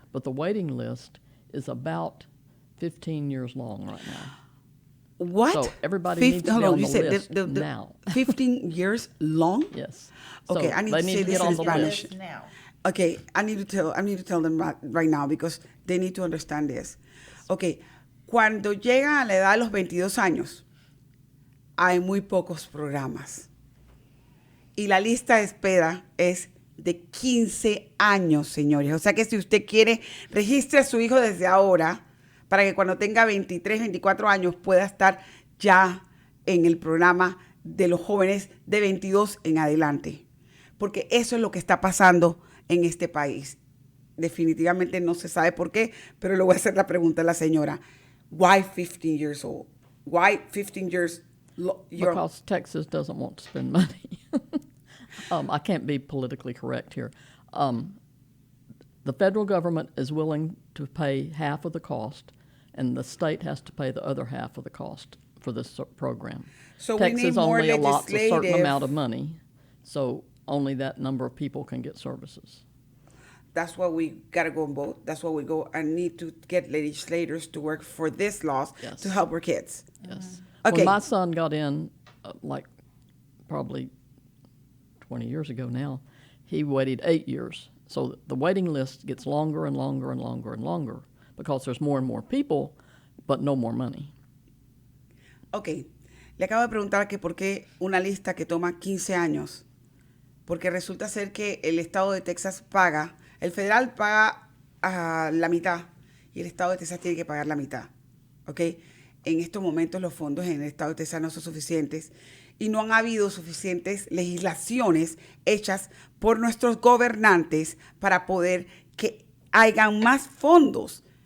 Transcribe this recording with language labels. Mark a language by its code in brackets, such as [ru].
[en] But the waiting list is about 15 years long right now. What? So everybody needs to be on the list now. 15 years long? Yes. Okay, so I need to say this in Spanish. Now. Okay, I need to tell them right now because they need to understand this. [es] Okay, cuando llegan a la edad de los 22 años, hay muy pocos programas. Y la lista de espera es de 15 años, señores. O sea que si usted quiere, registre a su hijo desde ahora para que cuando tenga 23, 24 años pueda estar ya en el programa de los jóvenes de 22 en adelante. Porque eso es lo que está pasando en este país. Definitivamente no se sabe por qué, pero le voy a hacer la pregunta a la señora. [en] Why 15 years old? Why 15 years? Because Texas doesn't want to spend money. I can't be politically correct here. The federal government is willing to pay half of the cost, and the state has to pay the other half of the cost for this program. So Texas we need more only allots a certain legislative- amount of money, so only that number of people can get services. That's why we got to go and vote. That's why we go and need to get legislators to work for this laws Yes. to help our kids. Yes. Okay. When my son got in, like probably 20 years ago now, he waited 8 years. So the waiting list gets longer and longer and longer and longer because there's more and more people, but no more money. [es] Ok, le acabo de preguntar que por qué una lista que toma 15 años. Porque resulta ser que el estado de Texas paga, el federal paga la mitad y el estado de Texas tiene que pagar la mitad. ¿Ok? En estos momentos los fondos en el estado de Texas no son suficientes y no han habido suficientes legislaciones hechas por nuestros gobernantes para poder que hayan más fondos.